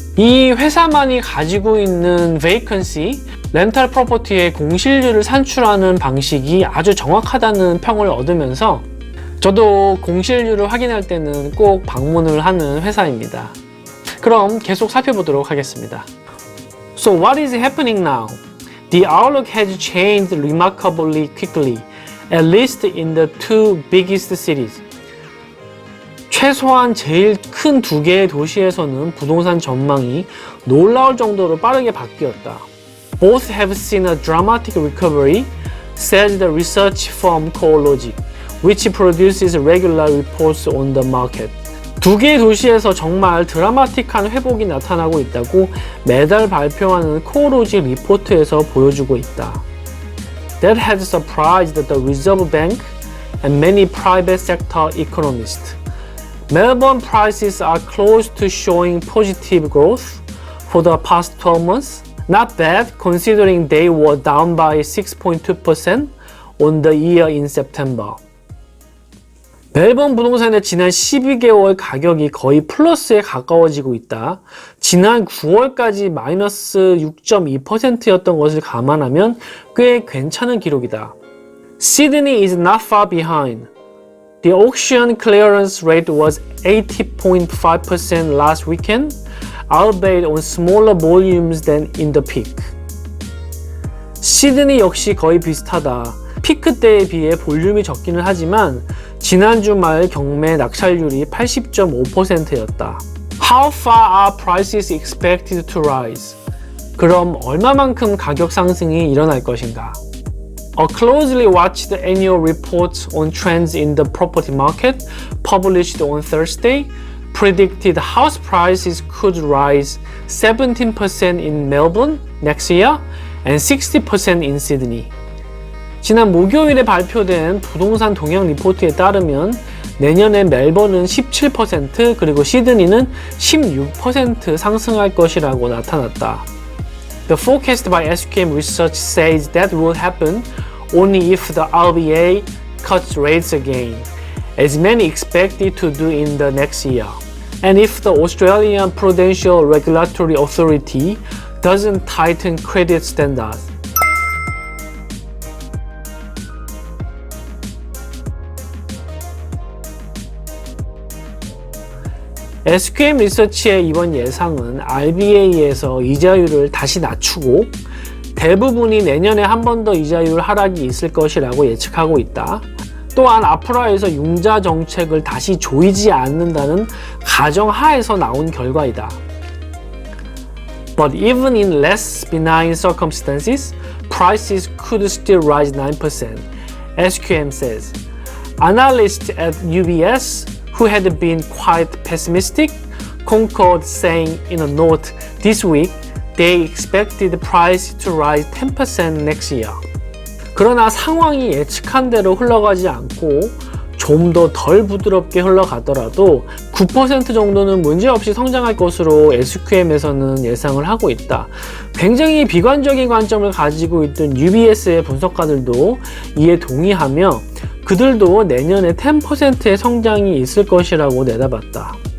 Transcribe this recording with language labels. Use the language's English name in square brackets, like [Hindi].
[Korean] 이 회사만이 가지고 있는 vacancy, 렌탈 프로퍼티의 공실률을 산출하는 방식이 아주 정확하다는 평을 얻으면서 저도 공실률을 확인할 때는 꼭 방문을 하는 회사입니다. 그럼 계속 살펴보도록 하겠습니다. [English] So what is happening now? The outlook has changed remarkably quickly, at least in the two biggest cities. [Korean] 최소한 제일 큰 두 개의 도시에서는 부동산 전망이 놀라울 정도로 빠르게 바뀌었다. [English] Both have seen a dramatic recovery, says the research firm CoreLogic, which produces regular reports on the market. [Korean] 두 개의 도시에서 정말 드라마틱한 회복이 나타나고 있다고 매달 발표하는 코어로직 리포트에서 보여주고 있다. [English] That has surprised the Reserve Bank and many private sector economists. Melbourne prices are close to showing positive growth for the past 12 months. Not bad considering they were down by 6.2% on the year in September. [Korean] 멜번 부동산의 지난 12개월 가격이 거의 플러스에 가까워지고 있다. 지난 9월까지 마이너스 6.2%였던 것을 감안하면 꽤 괜찮은 기록이다. [English] Sydney is not far behind. The auction clearance rate was 80.5% last weekend, albeit on smaller volumes than in the peak. [Korean] 시드니 역시 거의 비슷하다. 피크 때에 비해 볼륨이 적기는 하지만 지난 주말 경매 낙찰률이 80.5%였다. [English] How far are prices expected to rise? [Korean] 그럼 얼마만큼 가격 상승이 일어날 것인가? [English] A closely watched annual report on trends in the property market, published on Thursday, predicted house prices could rise 17% in Melbourne next year and 60% in Sydney. [Korean] 지난 목요일에 발표된 부동산 동향 리포트에 따르면 내년에 멜번은 17% 그리고 시드니는 16% 상승할 것이라고 나타났다. [English] The forecast by SQM Research says that will happen only if the RBA cuts rates again, as many expect it to do in the next year, and if the Australian Prudential Regulatory Authority doesn't tighten credit standards. [Korean] SQM 리서치의 이번 예상은 RBA에서 이자율을 다시 낮추고 대부분이 내년에 한 번 더 이자율 하락이 있을 것이라고 예측하고 있다. 또한 아프라에서 융자 정책을 다시 조이지 않는다는 가정하에서 나온 결과이다. [English] But even in less benign circumstances, prices could still rise 9%, SQM says. Analysts at UBS who had been quite pessimistic, concurred, saying in a note this week they expected the price to rise 10% next year. [Korean] 그러나 상황이 예측한 대로 흘러가지 않고 좀 더 덜 부드럽게 흘러가더라도 9% 정도는 문제없이 성장할 것으로 SQM에서는 예상을 하고 있다. 굉장히 비관적인 관점을 가지고 있던 UBS의 분석가들도 이에 동의하며 그들도 내년에 10%의 성장이 있을 것이라고 내다봤다.